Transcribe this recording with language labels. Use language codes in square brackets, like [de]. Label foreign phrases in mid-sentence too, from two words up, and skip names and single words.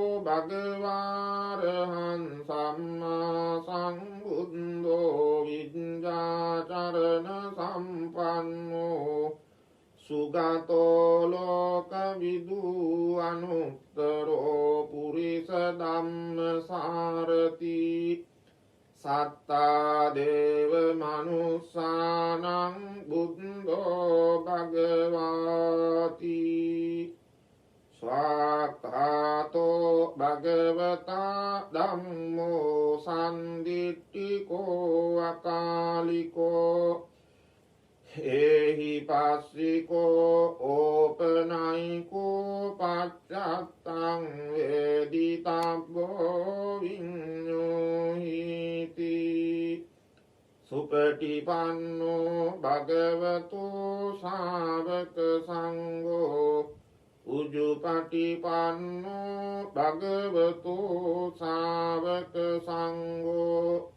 [pi] භගවාරහං සම්මා සම්බුද්ධෝ විඤ්ඤාචරණ සම්පන්නෝ සුගතෝ ලෝකවිදු අනුත්තරෝ පුරිස ධම්මසාරති සත්තා දේව මනුස්සානං බුද්ධෝ භගවාති ස්වාක්ඛාතෝ භගවතා ධම්මෝ සම්දිට්ඨිකෝ අකාලිකෝ එහි පස්සිකෝ ඕපනයිකෝ පච්චත්තං වේදිතබ්බෝ විඤ්ඤෝහිති සුපටිපන්නෝ භගවතු ශාවක සංඝෝ උජුපටිපන්නෝ භගවතු ශාවක සංඝෝ